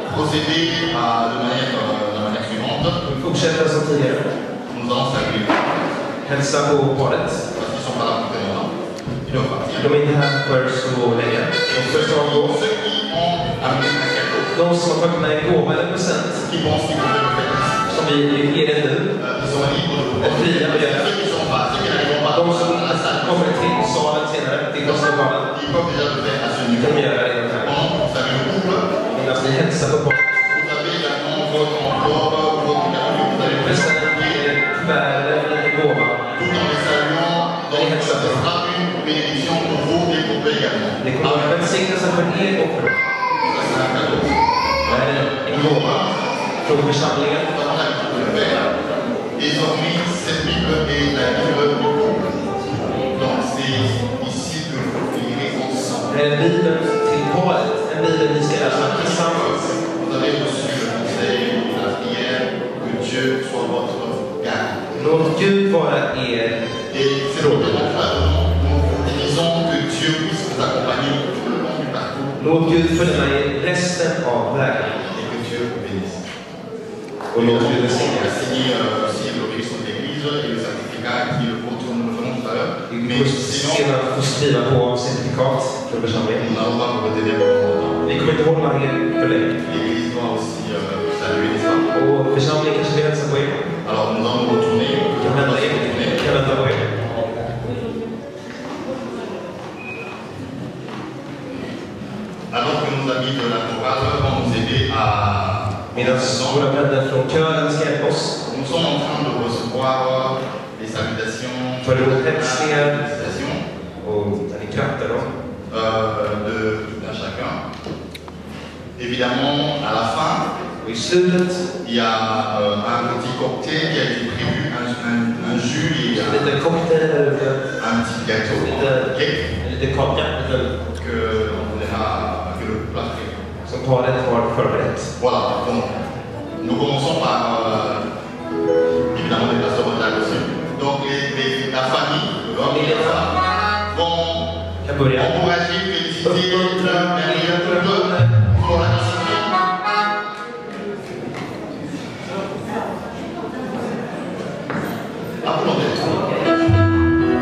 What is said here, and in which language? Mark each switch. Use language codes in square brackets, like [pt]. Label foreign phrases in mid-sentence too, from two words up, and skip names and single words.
[fr] procéder de manière suivante. [sv] Vi fortsätter som tidigare. [fr] Nous allons saluer [sv] Hälsa på paret. [fr] parce qu'ils ne sont pas là pour très longtemps. Ils doivent partir. [sv] De är inte här för så länge. De första av dem. [fr] Ceux qui ont amené un cadeau, [sv] De som har tagit med en gåva eller en present [fr] qui pensent qu'ils peuvent le faire, [sv] som vi ger er nu. [fr] ils sont libres de [sv] Är fria att göra. [fr] Ceux qui ne sont pas, ceux qui n'arriveront pas [sv] De som [fr] à la salle, [sv] kommer till salen senare, till konsertlokalen, [fr] ils peuvent déjà le faire à ce [sv] de [fr] niveau. [sv] kan göra det här. [fr] Pendant que vous savez le couple, [sv] Medan vi hälsar på paret. [fr] vous avez également votre enveloppe ou votre cadeau que vous allez [sv] Present [fr] présenter. [sv] är kuvert eller en gåva. [fr] Tout en les saluant, donc ce sera une bénédiction pour vous et pour eux également. [sv] Det kommer att vara en välsignelse för er och för oss. [fr] Ça, c'est un cadeau. [sv] Det här är en gåva från församlingen. [fr] Nous avons l'habitude de le faire. Désormais, cette Bible est la Bible du couple. Donc, c'est ici que vous lirez ensemble. [sv] Det är Bibeln till paret. En bibel vi ska läsa tillsammans. [fr] Vous avez reçu le conseil, la prière, que Dieu soit votre garde. [sv] Låt Gud vara er. [fr] Et c'est le frère, nous disons que Dieu puisse vous accompagner tout le long du parcours [sv] Låt Gud följa med er resten av vägen. [fr] et que Dieu vous bénisse. [sv] Och låt Gud [fr] On [sv] välsigna [fr] va [sv] er. [fr] signer aussi l'obéissance de l'Église et le certificat qui le contourne, nous le ferons tout à l'heure. [sv] Vi [fr] Mais [sv] kommer [fr] sinon, [sv] senare få skriva på certifikat för [fr] nous [sv] församlingen. [fr] n'allons pas vous retenir pour longtemps. [sv] Vi kommer inte hålla er för länge. [fr] L'Église doit aussi saluer les femmes. [sv] Och församlingen kanske vill hälsa på er. [fr] Alors nous allons nous retourner. [sv] Kan vända er. Kan vända på er. [fr] Alors que nos amis de la chorale vont nous aider à... [sv] Medan våra vänner från kören ska hjälpa oss. [fr] Nous sommes en train de recevoir les salutations, [sv] För det var hälsningar [fr] félicitations [sv] och ni krattar dem. [fr] de tout un chacun. Évidemment, à la fin, [sv] Och i slutet, [fr] il y a un petit cocktail qui a été prévu, un jus et [sv] lite cocktail, [fr] un petit gâteau, cake, [sv] lite kaka, [fr] que le plat fait. [sv] som paret har förberett. [fr] Voilà, donc nous commençons par évidemment les pasteurs de la reçu. Donc la famille, l'homme et la femme vont [sv] Kan börja. [fr] encourager, féliciter l'un et l'autre pour la discipline. Applaudissez.